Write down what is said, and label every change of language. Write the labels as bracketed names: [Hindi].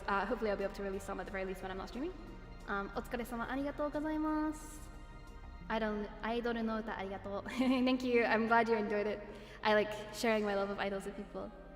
[English] Hopefully I'll be able to release some at the very least when I'm not streaming. [Japanese] お疲れ様ありがとうございます。アイドルの歌ありがとう。 [English] Thank you. I'm glad you enjoyed it. I like sharing my love of idols with people.